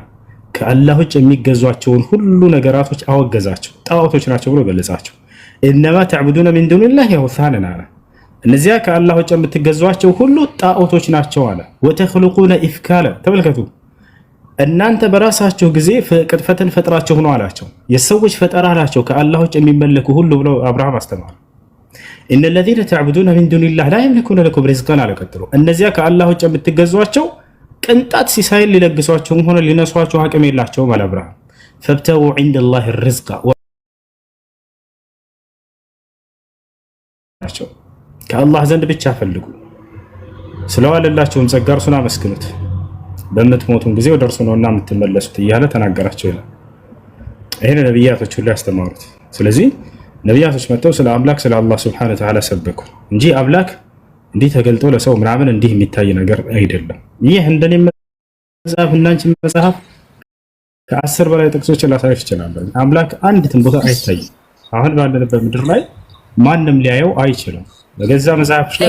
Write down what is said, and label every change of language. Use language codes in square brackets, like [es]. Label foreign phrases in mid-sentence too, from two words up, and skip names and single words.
[am] ከአላህ ውጭ የሚገዟቸውን ሁሉ ነገራቶች አወገዛቸው፣ ጣዖቶች ናቸው ብሎ ገለጻቸው። [ar] إنما تعبدون من دون الله أوثانا [am] አለ። እነዚያ ከአላህ ውጭ የምትገዟቸው ሁሉ ጣዖቶች ናቸው አለ። [ar] وتخلقون إفكا [am] ተመልከቱ፣ እናንተ በራሳቸው ጊዜ ቅጥፈትን ፈጥራችሁ ነው አላቸው። የሰዎች ፈጠራ ናቸው ከአላህ ውጭ የሚመለኩ ሁሉ ብሎ አብርሃም አስተማረ። [ar] إن الذين تعبدون من دون الله لا يملكون لكم رزقا [am] አለ። ቀጥሎ እነዚያ ከአላህ ውጭ የምትገዟቸው ቅንጣት ሲሳይን ሊለግሷቸውም ሆነ ሊነሷቸው አቅም የላቸውም አለ አብርሃም። [ar] فابتغوا عند الله الرزق [am] ከአላህ ዘንድ ብቻ ፈልጉ፣ ስለዋለላቸውም ጸጋ እርሱን አመስግኑት፣ በምትሞቱም ጊዜ ወደ እርሱ ነውና የምትመለሱት እያለ ተናገራቸው ይላል። ይሄን ነብያቶች ሁሉ ያስተማሩት። ስለዚህ ነብያቶች መጥተው ስለ አምላክ ስለ አላህ [ar] سبحانه وتعالى [am] ሰበኩ እንጂ አምላክ እንዲህ ተገልጦ ለሰው ምናምን እንዲህ የሚታይ ነገር አይደለም። ይህ እንደኔ መጽሐፍ እና አንቺ መጽሐፍ ከ10 በላይ ጥቅሶች ላሳይሽ ይችላል። አምላክ አንዲትም ቦታ አይታይም። አሁን ባለንበት ምድር ላይ ማንም ሊያየው አይችልም። በገዛ መጽሐፍሽ ላይ